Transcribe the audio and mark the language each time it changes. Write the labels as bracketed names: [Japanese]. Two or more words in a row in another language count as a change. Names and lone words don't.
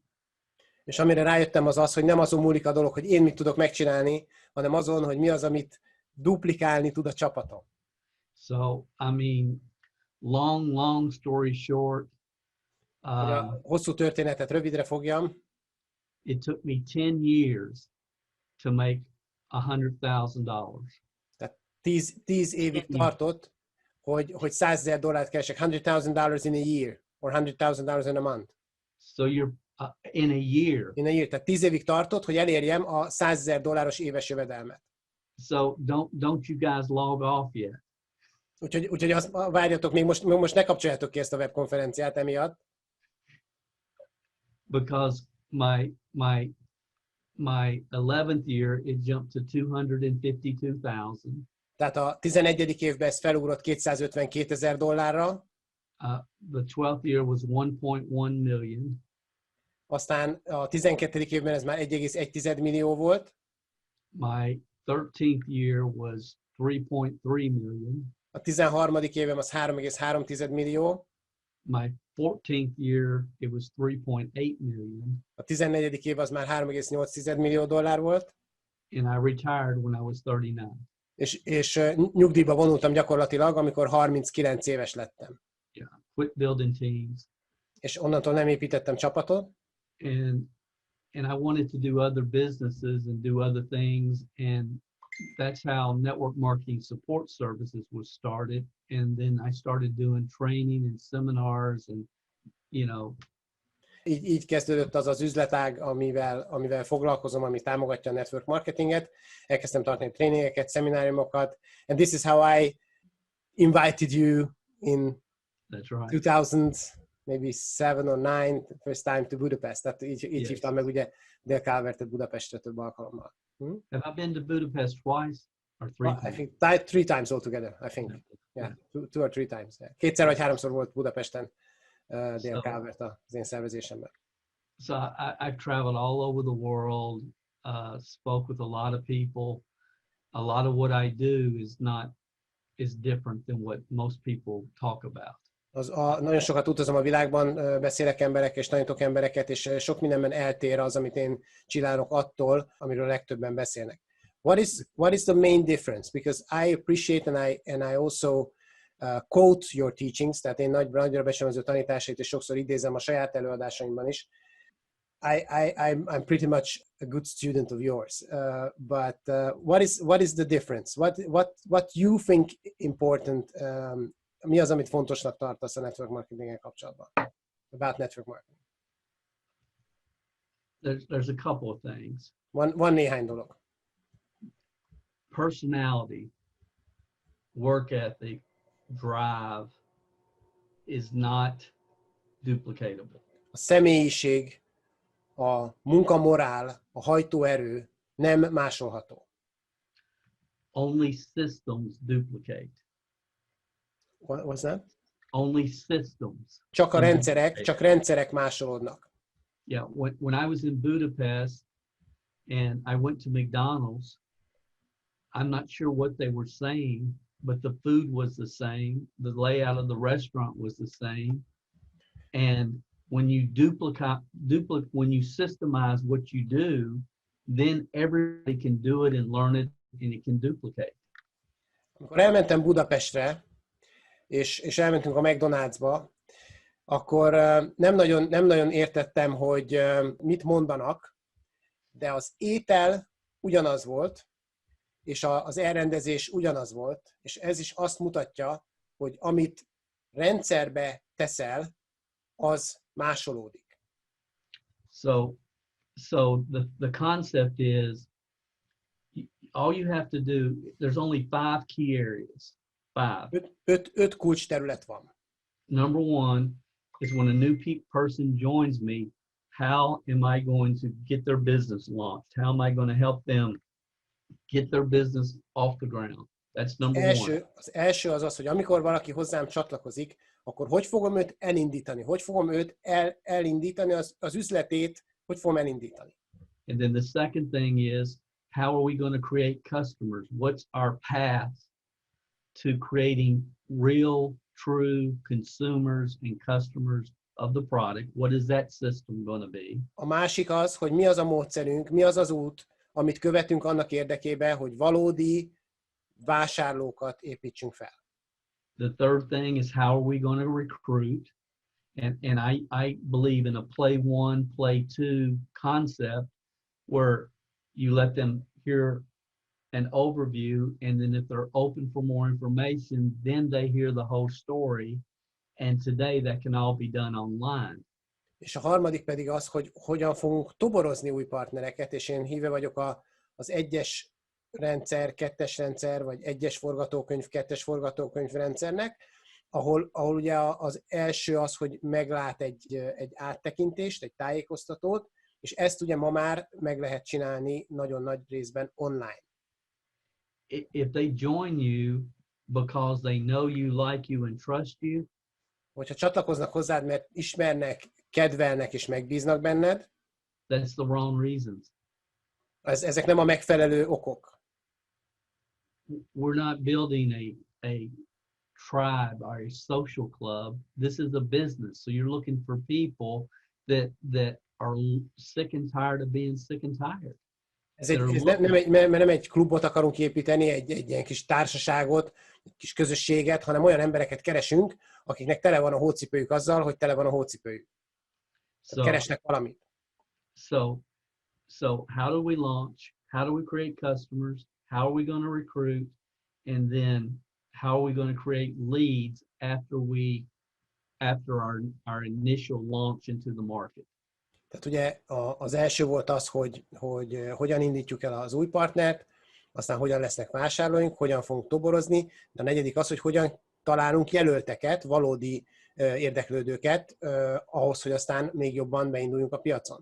[Hungarian] És amire rájöttem az, hogy nem azon múlik a dolog, hogy én mit tudok megcsinálni, hanem azon, hogy mi az, amit duplikálni tud a csapatom. [English] So, I mean, long story short, [Hungarian] hosszú történetet rövidre fogjam. [English] It took me 10 years to make $100,000. [Hungarian] Tehát 10 évig tartott, hogy $100,000 keresek. [English] $100,000 in a year, or $100,000 in a month. So you're in a year. In a year. [Hungarian] Tehát 10 évig tartott, hogy elérjem a $100,000 éves jövedelmet. [English] So don't you guys log off yet? [Hungarian] Úgyhogy azt várjatok, még most ne kapcsoljátok ki ezt a webkonferenciát emiatt. [English] Because my 11th year it jumped to 252,000. [Hungarian] Tehát a 11. évben ez felugrott $252,000. [English] The 12th year was 1.1 million. [Hungarian] Aztán a 12. évben ez már 1,1 millió volt. [English] My 13th year was 3.3 million. [Hungarian] A 13. évem az 3,3 millió. [English] My 14th year it was 3.8 million. [Hungarian] A 14. év az már 3,8 millió dollár volt. [English] And I retired when I was 39. [Hungarian] És nyugdíjba vonultam gyakorlatilag, amikor 39 éves lettem. [English] Yeah. quit building teams, [Hungarian] és onnantól nem építettem csapatot, [English] and I wanted to do other businesses and do other things, and that's how network marketing support services was started. And then I started doing training and seminars, and you know, [Hungarian] így kezdődött az az üzletág, amivel foglalkozom, ami támogatja a [English] network marketinget. [Hungarian] Elkezdtem tartani tréningeket, szemináriumokat, [English] and this is how I invited you in that's right. 2000, maybe 7 or 9, first time to Budapest. [Hungarian] Tehát így [English] Yes. [Hungarian] hívtam meg ugye Dél Calvertet Budapestre több alkalommal. [English] Have I been to Budapest twice or three I times? think 3 times altogether, I think. Yeah, 2 or 3 times. Yeah. [Hungarian] 2 vagy 3-szor volt Budapesten Dél Calvert az én szervezésemben. [English] So I've traveled all over the world, spoke with a lot of people. A lot of what I do is different than what most people talk about. [Hungarian] Nagyon sokat utazom a világban, beszélek emberekkel és tanítok embereket, és sok mindenben eltér az, amit én csinálok attól, amiről legtöbben beszélnek. [English] What is the main difference? Because I appreciate and I also quote your teachings, tehát én nagyra becsülöm az ő tanításait, és sokszor idézem a saját előadásaimban is. I'm pretty much a good student of yours, but what is the difference? What you think important? [Hungarian] Mi az, amit fontosnak tartasz a [English] network marketinggel [Hungarian] kapcsolatban? [English] About network marketing. There's a couple of things. [Hungarian] Van néhány dolog. [English] Personality, work ethic, drive is not duplicatable. [Hungarian] A személyiség, a munkamorál, a hajtóerő nem másolható. [English] Only systems duplicate. What was that? Only systems. [Hungarian] Csak rendszerek másolódnak. [English] Yeah, when I was in Budapest and I went to McDonald's, I'm not sure what they were saying, but the food was the same. The layout of the restaurant was the same. And when you when you systemize what you do, then everybody can do it and learn it, and it can duplicate. [Hungarian] Amikor elmentem Budapestre, és elmentünk a McDonald'sba, akkor nem nagyon értettem, hogy mit mondanak, de az étel ugyanaz volt, és az elrendezés ugyanaz volt, és ez is azt mutatja, hogy amit rendszerbe teszel, az másolódik. [English] So the concept is, all you have to do, there's only 5 key areas. 5. [Hungarian] 5 kulcs terület van. [English] Number 1 is when a new person joins me, how am I going to get their business launched? How am I going to help them get their business off the ground? That's number 1. [Hungarian] Az első az, hogy amikor valaki hozzám csatlakozik, akkor hogy fogom őt elindítani? Hogy fogom őt elindítani, az üzletét, hogy fogom elindítani? [English] And then the second thing is, how are we going to create customers? What's our path to creating real, true consumers and customers of the product? What is that system going to be? [Hungarian] A másik az, hogy mi az a módszerünk, mi az az út, amit követünk annak érdekében, hogy valódi vásárlókat építsünk fel. [English] The third thing is, how are we going to recruit? And I believe in a play 1, play 2 concept where you let them hear an overview, and then if they're open for more information, then they hear the whole story. And today that can all be done online. [Hungarian] És a harmadik pedig az, hogy hogyan fogunk toborozni új partnereket, és én híve vagyok az 1-es rendszer, 2-es rendszer, vagy 1-es forgatókönyv, 2-es forgatókönyv rendszernek, ahol ugye az első az, hogy meglát egy áttekintést, egy tájékoztatót, és ezt ugye ma már meg lehet csinálni nagyon nagy részben online. [English] If they join you because they know you, like you, and trust you, [Hungarian] hogyha csatlakoznak hozzád, mert ismernek, kedvelnek és megbíznak benned, [English] that's the wrong reasons. [Hungarian] Ezek nem a megfelelő okok. [English] We're not building a tribe or a social club. This is a business. So you're looking for people that are sick and tired of being sick and tired. [Hungarian] Ez nem egy klubot akarunk építeni, egy ilyen kis társaságot, egy kis közösséget, hanem olyan embereket keresünk, akiknek tele van a hócipőjük azzal, hogy tele van a hócipőjük. Tehát keresnek valamit. [English] So how do we launch? How do we create customers? How are we going to recruit? And then how are we going to create leads after our initial launch into the market? [Hungarian] Tehát ugye az első volt az, hogy hogyan indítjuk el az új partnert, aztán hogyan lesznek vásárlóink, hogyan fogunk toborozni, de a negyedik az, hogy hogyan találunk jelölteket, valódi érdeklődőket ahhoz, hogy aztán még jobban beinduljunk a piacon.